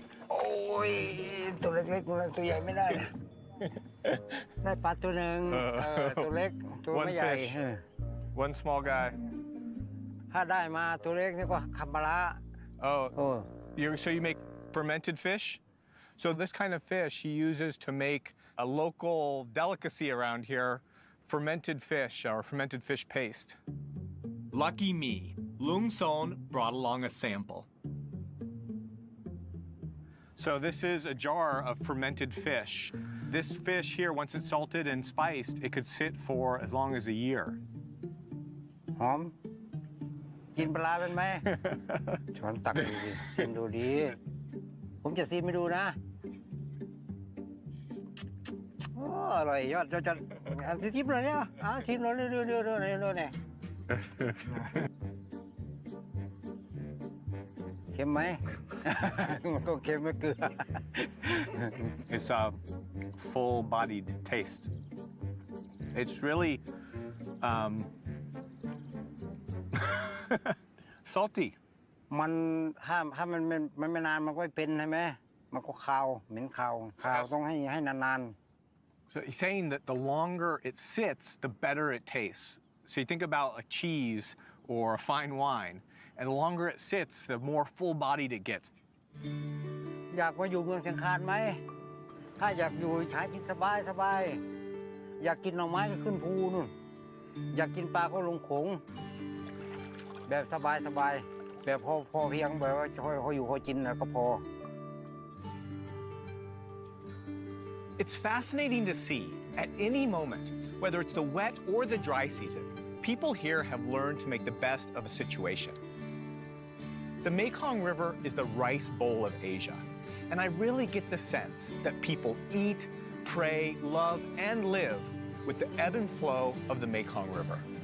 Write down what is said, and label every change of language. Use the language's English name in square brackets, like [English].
[Thai] โอ้ยตัวเล็กๆตัวใหญ่ไม่ได้นะได้ปลาตัวหนึ่งตัวเล็กตัว [English] One [Thai] ไม่ใหญ่ [English] fish. One small guy. [Thai] ถ้าได้มาตัวเล็กนี่ก็คำปลาร้า Oh, โอ้ [English] so you make fermented fish? So this kind of fish he uses to make a local delicacy around here, fermented fish or fermented fish paste. Lucky me, Lung Son brought along a sample. So this is a jar of fermented fish. This fish here, once it's salted and spiced, it could sit for as long as a year. [Thai] หอมกินปลาร้าเป็นไหม ช้อนตักดูดิชิมดูดีผมจะชิมให้ดูนะโอ้อร่อยยอดจะชิมหน่อยเนี่ยชิมหน่อยเร็วๆเนี่ยเค็มไหม มันก็เค็มไม่เกลือ [English] It's a full-bodied taste. It's really salty. [Thai] มันถ้ามันไม่นานมันก็ไม่เป็นใช่ไหมมันก็คาวเหม็นคาวต้องให้นาน [English] So he's saying that the longer it sits, the better it tastes. So you think about a cheese or a fine wine, and the longer it sits, the more full-bodied it gets. [Thai] ๆอยากมาอยู่เมืองเชียงคานไหมถ้าอยากอยู่ใช้กินสบายอยากกินหน่อไม้ก็ขึ้นภูนู่นอยากกินปลาก็ลงโขงแบบสบายแบบพอเพียงแบบว่าพออยู่พอกินแล้วก็พอ [English] It's fascinating to see, at any moment, whether it's the wet or the dry season, people here have learned to make the best of a situation. The Mekong River is the rice bowl of Asia, and I really get the sense that people eat, pray, love, and live with the ebb and flow of the Mekong River.